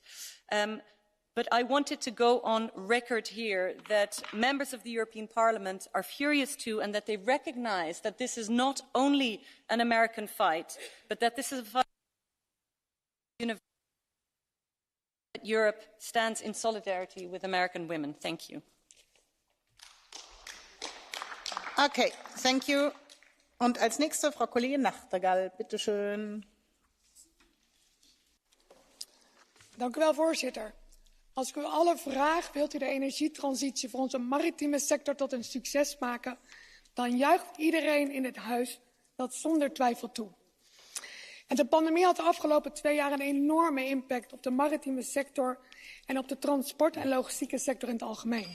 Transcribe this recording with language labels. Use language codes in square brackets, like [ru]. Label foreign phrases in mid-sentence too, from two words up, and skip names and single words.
[en] But I wanted to go on record here that members of the European Parliament are furious too, and that they recognise that this is not only an American fight, but that this is a fight that Europe stands in solidarity with American women. Thank you. Okay, thank you. [de] Und als nächste Frau Kollegin Nachtigall, bitte schön. [nl] Dank u wel, voorzitter. Als ik u allen vraag, wilt u de energietransitie voor onze maritieme sector tot een succes maken, dan juicht iedereen in het huis dat zonder twijfel toe. En de pandemie had de afgelopen 2 jaar een enorme impact op de maritieme sector en op de transport- en logistieke sector in het algemeen.